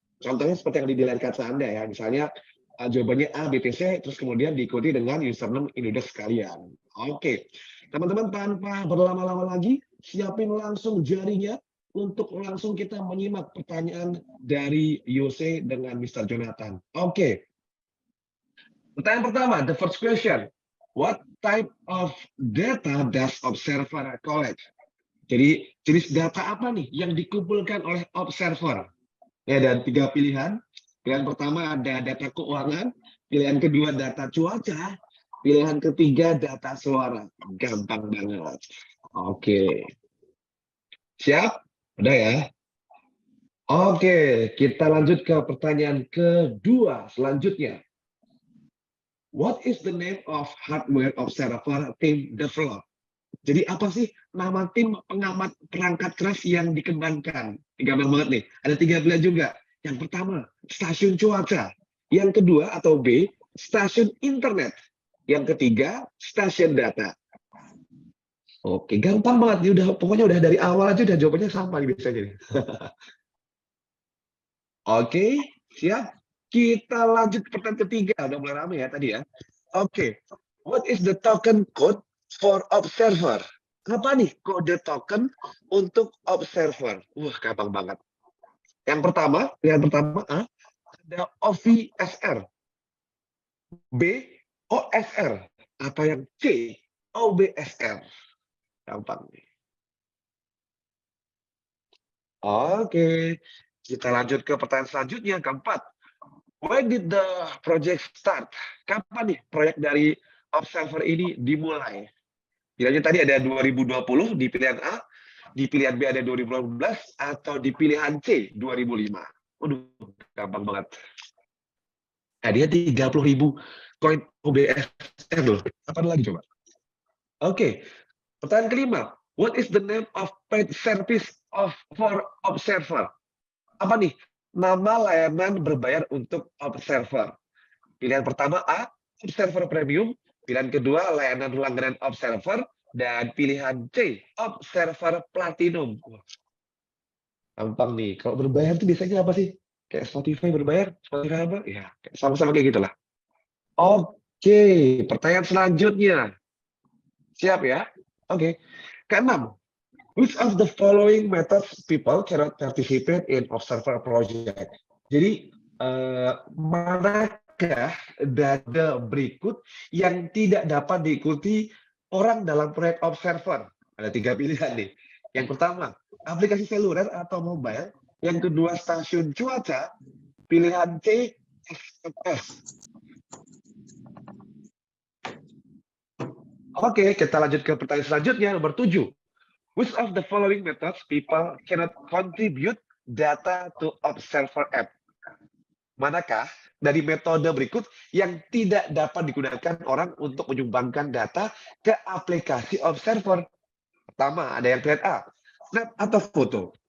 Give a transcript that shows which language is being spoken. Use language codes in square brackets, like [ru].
[id] Contohnya seperti yang di layar kaca Anda ya, misalnya jawabannya A, B, T, C, terus kemudian diikuti dengan username Indodax kalian. Oke, teman-teman tanpa berlama-lama lagi, siapin langsung jarinya untuk langsung kita menyimak pertanyaan dari Yose dengan Mr. Jonathan. Oke. Pertanyaan pertama, [en] the first question. What type of data does observer collect? [id] Jadi jenis data apa nih yang dikumpulkan oleh observer? Ya, ada 3 pilihan. Pilihan pertama ada data keuangan, pilihan kedua data cuaca, pilihan ketiga data suara. Gampang banget. Oke. Siap? Udah ya? Oke, kita lanjut ke pertanyaan kedua selanjutnya. [en] What is the name of hardware observer team develop? [id] Jadi apa sih nama tim pengamat perangkat keras yang dikembangkan? Gampang banget nih, ada 3 pilihan juga. Yang pertama, stasiun cuaca. Yang kedua atau B, stasiun internet. Yang ketiga, stasiun data. Oke, gampang banget. Pokoknya udah dari awal aja udah jawabannya sama biasanya. Oke, siap. Kita lanjut ke pertanyaan ketiga. Udah mulai ramai ya tadi ya. [en] Oke, what is the token code for observer? [id] Apa nih kode token untuk observer? Wah, gampang banget. Yang pertama, pilihan pertama A, ada OBSR. B, OSR. Atau yang C, OBSR. Gampang nih. Oke, kita lanjut ke pertanyaan selanjutnya, keempat. [en] When did the project start? [id] Kapan nih proyek dari observer ini dimulai? Bilangnya tadi ada 2020 di pilihan A, di pilihan B ada 2018, atau di pilihan C 2005? Waduh, gampang banget. Hadiah 30.000 koin OBSR loh. Apa lagi coba? Oke, pertanyaan kelima. [en] What is the name of paid service for observer? [id] Apa nih? Nama layanan berbayar untuk observer. Pilihan pertama A, observer premium. Pilihan kedua, layanan langganan observer. Dan pilihan C, observer platinum. Gampang nih. Kalau berbayar itu biasanya apa sih? Kayak Spotify berbayar? Spotify apa? Ya, sama-sama kayak gitulah. Oke, pertanyaan selanjutnya. Siap ya? Oke. Keenam. [en] Which of the following methods people cannot participate in observer project? [id] Jadi, manakah dari berikut yang tidak dapat diikuti orang dalam proyek observer? Ada 3 pilihan nih. Yang pertama, aplikasi seluler atau mobile. Yang kedua, stasiun cuaca. Pilihan C, SMS. Oke, kita lanjut ke pertanyaan selanjutnya, nomor 7. [en] Which of the following methods people cannot contribute data to observer app? [id] Manakah dari metode berikut yang tidak dapat digunakan orang untuk menyumbangkan data ke aplikasi observer? Pertama, ada yang pilihan A, snap atau foto.